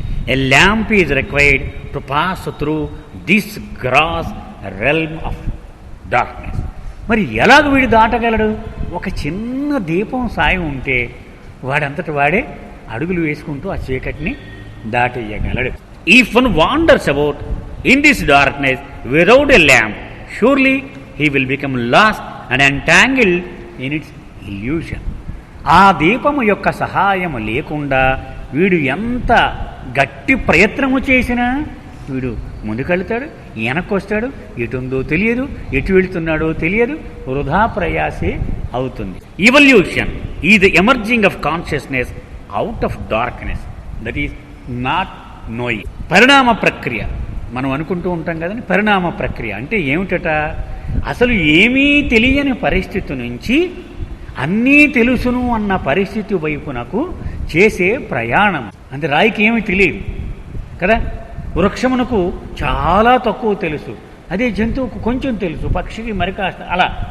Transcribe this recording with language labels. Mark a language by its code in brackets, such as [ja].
[en] A lamp is required to pass through this gross realm of darkness. [te] మరి ఎలాగ వీడు దాటగలడు? ఒక చిన్న దీపం సాయం ఉంటే వాడంతటి వాడే అడుగులు వేసుకుంటూ ఆ చీకటిని దాటేయగలడు. [en] If one wanders about in this darkness without a lamp, surely he will become lost and entangled in its illusion. [te] ఆ దీపము యొక్క సహాయము లేకుండా వీడు ఎంత గట్టి ప్రయత్నము చేసినా వీడు ముందుకెళ్తాడు, వెనక్కొస్తాడు, ఎటుందో తెలియదు, ఎటు వెళుతున్నాడో తెలియదు, వృధా ప్రయాసే అవుతుంది. [en] Evolution is the emerging of consciousness out of darkness, that is not knowing. [te] పరిణామ ప్రక్రియ మనం అనుకుంటూ ఉంటాం కదండి. పరిణామ ప్రక్రియ అంటే ఏమిటట? అసలు ఏమీ తెలియని పరిస్థితి నుంచి అన్నీ తెలుసును అన్న పరిస్థితి వైపునకు చేసే ప్రయాణం. అంటే రాయికి ఏమీ తెలియదు కదా, వృక్షమునకు చాలా తక్కువ తెలుసు, అదే జంతువుకు కొంచెం తెలుసు, పక్షికి మరి కాస్త అలా.